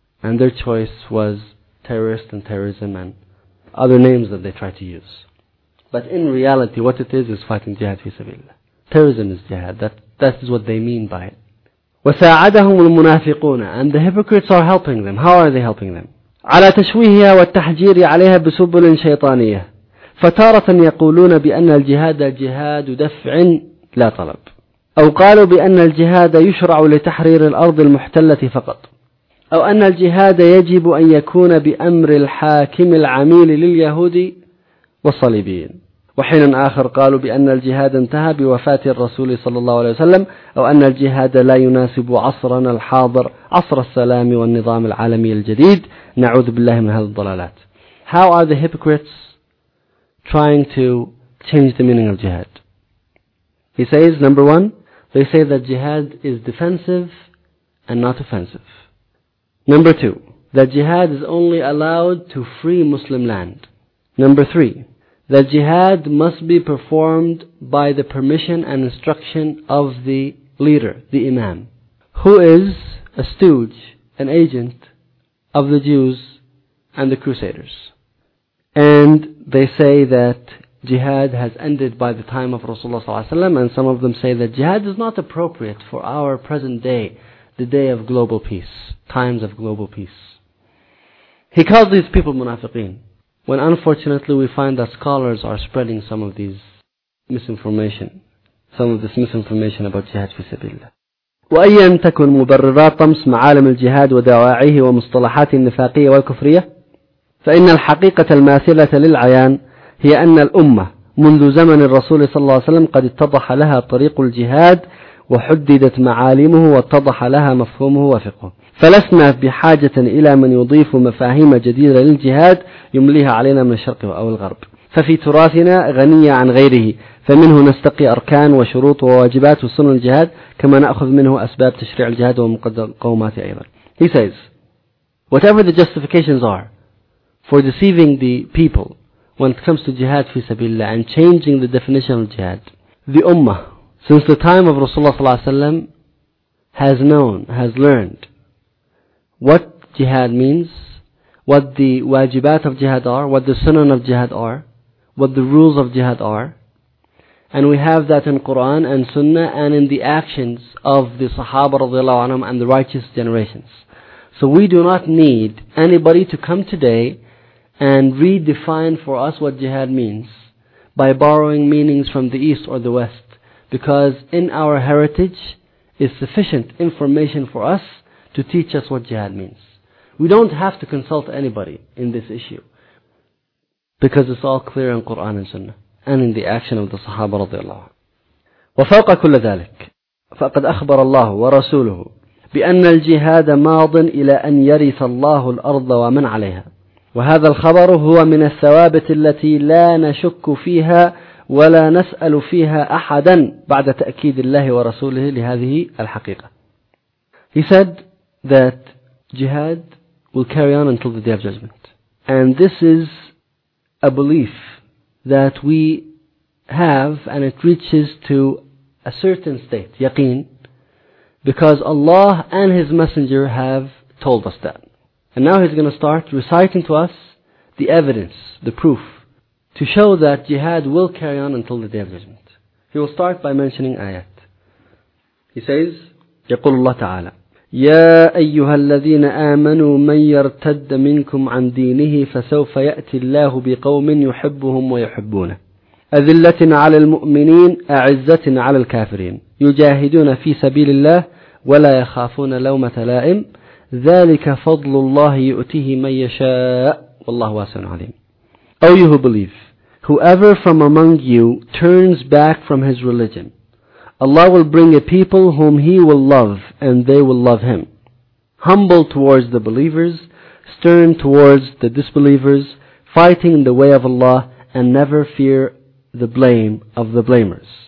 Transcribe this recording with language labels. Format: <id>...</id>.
<en>And their choice was terrorist and terrorism and other names that they try to use. But in reality, what it is fighting jihad fi sabilillah. Terrorism is jihad. That is what they mean by it.</en> <ar>وساعدهم المنافقون,</ar> <en>and the hypocrites are helping them. How are they helping them?</en> <ar>على تشويهها والتحجير عليها بسبل شيطانية. فتارة يقولون بأن الجهاد جهاد دفع لا طلب, أو قالوا بأن الجهاد يشرع لتحرير الأرض المحتلة فقط, أو أن الجهاد يجب أن يكون بأمر الحاكم العميل لليهود والصليبيين, وحين آخر قالوا بأن الجهاد انتهى بوفاة الرسول صلى الله عليه وسلم, أو أن الجهاد لا يناسب عصرنا الحاضر, عصر السلام والنظام العالمي الجديد. نعوذ بالله من هذه الضلالات.</ar> <en>How are the hypocrites trying to change the meaning of jihad? He says, number one, they say that jihad is defensive and not offensive. Number two, that jihad is only allowed to free Muslim land. Number three, that jihad must be performed by the permission and instruction of the leader, the imam, who is a stooge, an agent of the Jews and the Crusaders. And they say that jihad has ended by the time of Rasulullah ﷺ, and some of them say that jihad is not appropriate for our present day, the day of global peace, times of global peace. He calls these people munafiqeen, when unfortunately we find that scholars are spreading some of these misinformation, some of this misinformation about jihad fi sabilillah.</en> <ar>وَأَيَّنْ تَكُنْ مُبَرِّرَاتَ طَمْسْ مَعَالِمِ الْجِهَادِ وَدَوَاعِيهِ وَمُصْطَلَحَاتِ النِّفَاقِيَةِ وَالْكُفْرِيَةِ فإن الحقيقة الماثلة للعيان هي أن الأمة منذ زمن الرسول صلى الله عليه وسلم قد اتضح لها طريق الجهاد وحددت معالمه واتضح لها مفهومه وفقه, فلسنا بحاجة إلى من يضيف مفاهيم جديدة للجهاد يمليها علينا من الشرق أو الغرب, ففي تراثنا غنية عن غيره, فمنه نستقي أركان وشروط وواجبات وسنن الجهاد, كما نأخذ منه أسباب تشريع الجهاد ومقومات أيضا.</ar> <en>He says, whatever the justifications are for deceiving the people when it comes to jihad fi sabilillah and changing the definition of jihad, the ummah, since the time of Rasulullah ﷺ, has known, has learned what jihad means, what the wajibat of jihad are, what the sunan of jihad are, what the rules of jihad are, and we have that in Quran and Sunnah and in the actions of the Sahaba radiallahu anhum and the righteous generations. So we do not need anybody to come today and redefine for us what jihad means by borrowing meanings from the East or the West, because in our heritage is sufficient information for us to teach us what jihad means. We don't have to consult anybody in this issue because it's all clear in Quran and Sunnah and in the action of the Sahaba</en> <ar>رضي الله عنه. وفوق كل ذلك فقد أخبر الله ورسوله بأن الجهاد ماض إلى أن يرث الله الأرض ومن عليها, وهذا الخبر هو من الثوابت التي لا نشك فيها ولا نسأل فيها أحدا بعد تأكيد الله ورسوله لهذه الحقيقة.</ar> <en>He said that jihad will carry on until the day of judgment. And this is a belief that we have, and it reaches to a certain state, yaqeen, because Allah and His Messenger have told us that. And now He's going to start reciting to us the evidence, the proof, to show that jihad will carry on until the Day of Judgment. He will start by mentioning ayat. He says,</en> <ar>يقول الله تعالى, يا أيها الذين آمنوا من يرتد منكم عن دينه فسوف يأتي الله بقوم يحبهم ويحبونه أذلة على المؤمنين أعزة على الكافرين يجاهدون في سبيل الله ولا يخافون لومة لائم ذلك فضل الله يؤتيه من يشاء والله واسع عليم.</ar> <en>O you who believe, whoever from among you turns back from his religion, Allah will bring a people whom He will love and they will love Him. Humble towards the believers, stern towards the disbelievers, fighting the way of Allah and never fear the blame of the blamers.</en>